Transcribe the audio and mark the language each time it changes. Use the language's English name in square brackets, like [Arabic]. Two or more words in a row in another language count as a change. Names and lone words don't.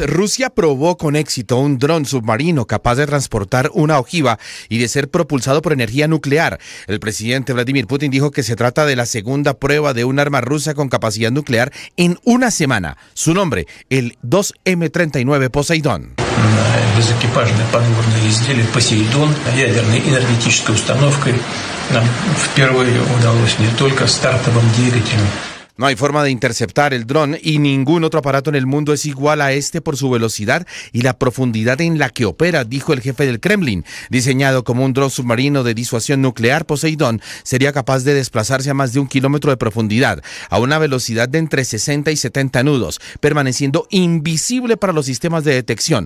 [Spanish] Rusia probó con éxito un dron submarino capaz de transportar una ojiva y de ser propulsado por energía nuclear. El presidente Vladimir Putin dijo que se trata de la segunda prueba de un arma rusa con capacidad nuclear en una semana. Su nombre, el 2M39 Poseidón. [Russian] Безэкипажные подводные изделия «Посейдон» ядерной энергетической установкой нам впервые удалось не только стартовым двигателем. [Spanish] No hay forma de interceptar el dron y ningún otro aparato en el mundo es igual a este por su velocidad y la profundidad en la que opera, dijo el jefe del Kremlin. Diseñado como un dron submarino de disuasión nuclear, Poseidón sería capaz de desplazarse a más de 1 kilómetro de profundidad, a una velocidad de entre 60 y 70 nudos, permaneciendo invisible para los sistemas de detección.